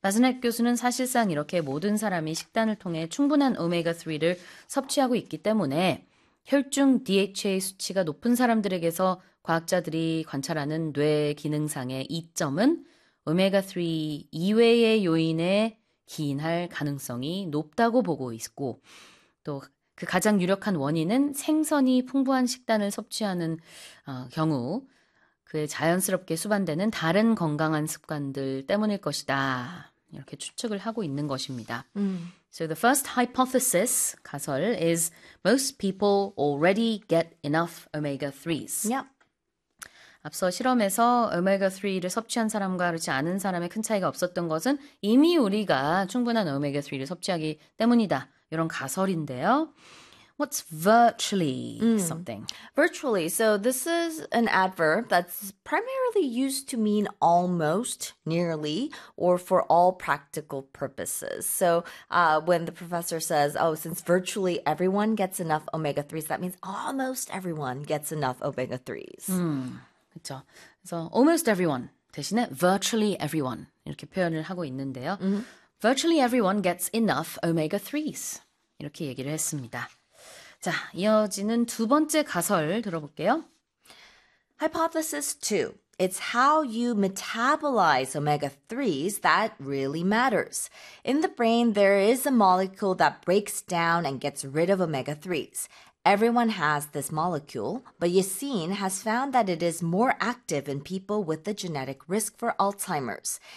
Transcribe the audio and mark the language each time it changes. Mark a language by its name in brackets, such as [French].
[Korean] 라즈넥 교수는 사실상 이렇게 모든 사람이 식단을 통해 충분한 오메가3를 섭취하고 있기 때문에 혈중 DHA 수치가 높은 사람들에게서 과학자들이 관찰하는 뇌 기능상의 이점은 오메가3 이외의 요인에 기인할 가능성이 높다고 보고 있고, 또그 가장 유력한 원인은 생선이 풍부한 식단을 섭취하는 경우 그에 자연스럽게 수반되는 다른 건강한 습관들 때문일 것이다. 이렇게 추측을 하고 있는 것입니다. [English] So the first hypothesis, 가설, is most people already get enough omega-3s. [Korean] 앞서 실험에서 오메가3를 섭취한 사람과 그렇지 않은 사람의 큰 차이가 없었던 것은 이미 우리가 충분한 오메가3를 섭취하기 때문이다. 이런 가설인데요. [English] What's virtually something? Virtually. So this is an adverb that's primarily used to mean almost, nearly, or for all practical purposes. So when the professor says, oh, since virtually everyone gets enough omega-3s, that means almost everyone gets enough omega-3s. [Korean] 그렇죠. 그래서 [English] almost everyone [Korean] 대신에 [English] virtually everyone [Korean] 이렇게 표현을 하고 있는데요. [English] Virtually everyone gets enough omega-3s [Korean] 이렇게 얘기를 했습니다. 자, 이어지는 두 번째 가설 들어볼게요. [English] Hypothesis 2. It's how you metabolize omega-3s that really matters. In the brain, there is a molecule that breaks down and gets rid of omega-3s. Everyone has this molecule, but Yassine has found that it is more active in people with the genetic risk for Alzheimer's.